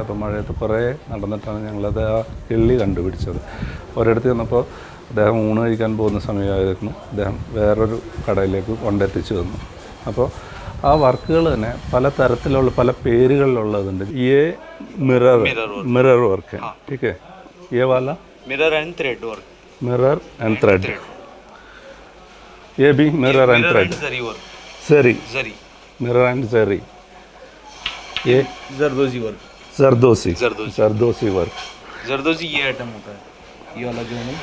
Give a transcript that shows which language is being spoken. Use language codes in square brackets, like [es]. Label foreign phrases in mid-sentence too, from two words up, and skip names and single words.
[ml] അപ്പോൾ മഴയത്ത് കുറേ നടന്നിട്ടാണ് ഞങ്ങളത് ആ കിള്ളി കണ്ടുപിടിച്ചത്. ഒരിടത്ത് ചെന്നപ്പോൾ അദ്ദേഹം ഊണ് കഴിക്കാൻ പോകുന്ന സമയമായിരുന്നു. അദ്ദേഹം വേറൊരു കടയിലേക്ക് കൊണ്ടെത്തിച്ചു തന്നു. അപ്പോൾ ആ വർക്കുകൾ തന്നെ പല തരത്തിലുള്ള പല പേരുകളിലുള്ളതുണ്ട്. [en] ഈ mirror work, [hi] ठीक है, ये वाला [en] mirror and thread work, mirror and thread, [hi] ये भी [en] mirror and thread, zari mirror and zari, ये [hi] जरदोसी वर्क, जरदोसी वर्क, जरदोसी ये आइटम होता है, ये वाला जो है